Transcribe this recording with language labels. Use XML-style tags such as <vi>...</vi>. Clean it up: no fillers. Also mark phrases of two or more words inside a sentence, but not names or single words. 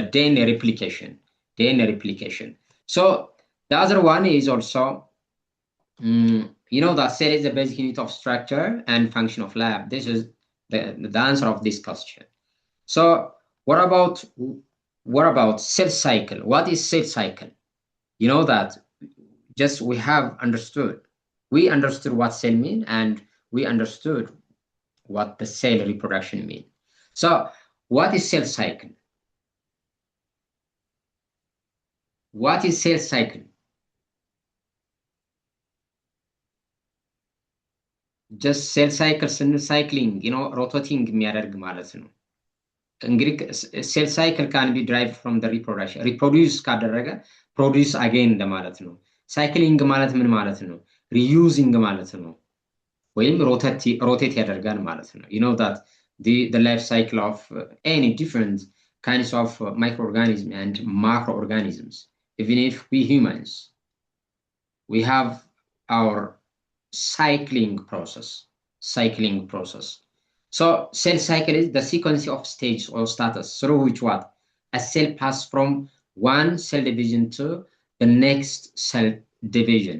<en>DNA replication so the other one is also you know that cell is the basic unit of structure and function of life this is the answer of this question so what about cell cycle what is cell cycle you know that just we understood what cell mean and we understood what the cell reproduction mean so what is cell cycle what is cell cycle just cell cycle cycling you know rotating</en> <am>የሚያደርግ ማለት ነው እንግዲህ</am> <en>cell cycle can be derived from the reproduction reproduce</en> <am>ካደረገ</am> <en>produce again</en> <am>ለማለት ነው cycling ማለት ምን ማለት ነው reusing ማለት ነው ወይም rotate ያደርጋል ማለት ነው</am> <en>you know that the life cycle of any different kinds of microorganisms and macroorganisms even if we humans we have our cycling process so cell cycle is the sequence of stages or status through which what a cell passes from one cell division to the next cell division.</en>